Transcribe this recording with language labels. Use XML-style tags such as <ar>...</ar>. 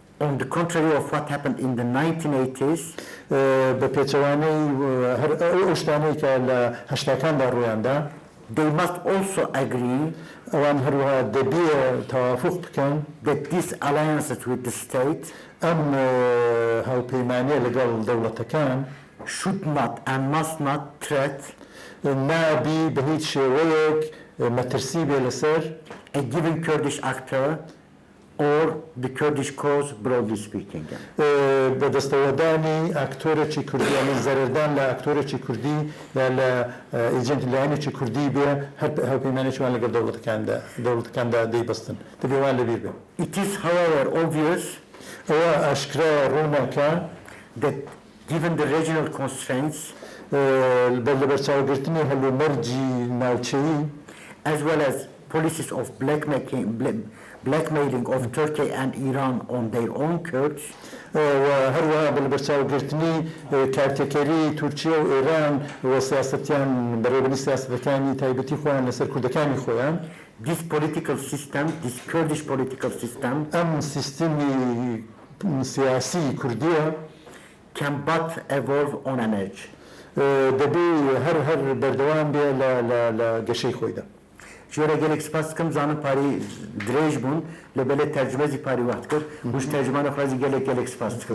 <en>on the contrary of what happened in the 1980s,</en> <ckb>بە پێچەوانەی ئەو شتانەی کە لە هەشتاکاندا ڕوویاندا</ckb> <en>they must also agree</en> <ckb>ئەوان هەروەها دەبێ تەوافق بکەن</ckb> <en>that these alliances with the state</en> <ckb>ئەم هاوپەیمانیە لەگەڵ دەوڵەتەکان</ckb> <en>should not and must not threat</en> <ckb>نابی بە هیچ شێوەیەک مەترسی بێ لەسەر</ckb> <en>a given Kurdish actor or the Kurdish cause, broadly speaking.</en> <ckb>بە دەستەوەدانی ئاکتۆرێکی کوردی یعنی زەرەردان لە ئاکتۆرێکی کوردی یا لە ئیجنت لایەنێکی کوردی بێ هەر هاوپەیمانێکیوان لەگەڵ دەوڵەتەکاندا دەیبەستن دەبێ وان لەبیر بێ.</ckb> <en>It is, however, obvious</en> <ckb>ئەوە ئاشکرا ڕووناکە</ckb> <en>that given the regional constraints</en> <ckb>لە بەرچاوگرتنی هەلومەرجی ناوچەیی</ckb> <en>as well as policies of blackmailing of Turkey and Iran on their own Kurds,</en> <ckb>و هەروەها بە بەرچاوگرتنی کارتێکەری تورکیا و ئێران و سیاسەتیان بەڕێوەبردنی سیاسەتەکانی تایبەتی خۆیان لەسەر کوردەکانی خۆیان</ckb> <en>this political system, this Kurdish political system,</en> <ckb>ئەم سیستمی سیاسی کوردیە</ckb> <en>can but evolve on an edge.</en> <ckb>دەبێ هەر بەردەوام بێ لە گەشەی خۆیدا.</ckb> <ku>جۆرە gelek spas dikim zanim parî dirêj bûn li belê tercümezî parî wext kir û ji tercümanê xwazî gelek spas dikim.</ku>